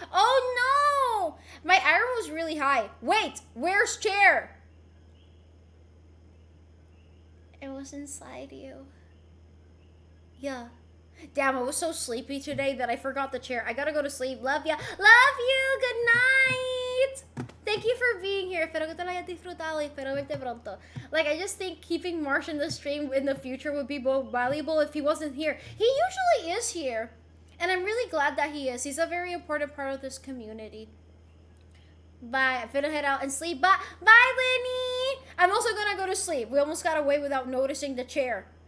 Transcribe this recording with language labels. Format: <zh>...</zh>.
<en>Oh no. My iron was really high. Wait, where's chair? It was inside you. Yeah. Damn, I was so sleepy today that I forgot the chair. I gotta go to sleep. Love ya. Love you. Good night. Thank you for being here.</en> <es>Espero que te lo hayas disfrutado y espero verte pronto.</es> <en>Like, I just think keeping Marsh in the stream in the future would be more valuable if he wasn't here. He usually is here. And I'm really glad that he is. He's a very important part of this community. Bye. I'm finna head out and sleep. Bye, Lenny. I'm also gonna go to sleep. We almost got away without noticing the chair.</en>